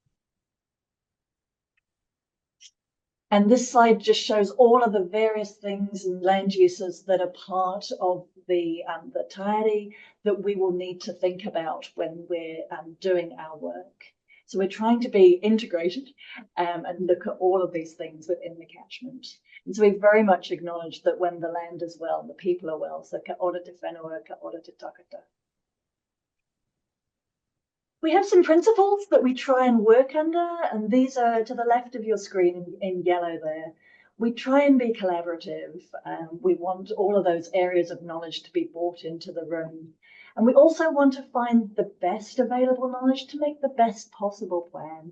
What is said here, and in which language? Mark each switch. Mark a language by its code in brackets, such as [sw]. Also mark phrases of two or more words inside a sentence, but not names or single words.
[en] And this slide just shows all of the various things and land uses that are part of the Taiari that we will need to think about when we're doing our work. So we're trying to be integrated and look at all of these things within the catchment. And so we very much acknowledge that when the land is well, the people are well. [mi] So ka ora te whenua, ka ora te takata. [en] We have some principles that we try and work under, and these are to the left of your screen in yellow there. We try and be collaborative. We want all of those areas of knowledge to be brought into the room. And we also want to find the best available knowledge to make the best possible plan.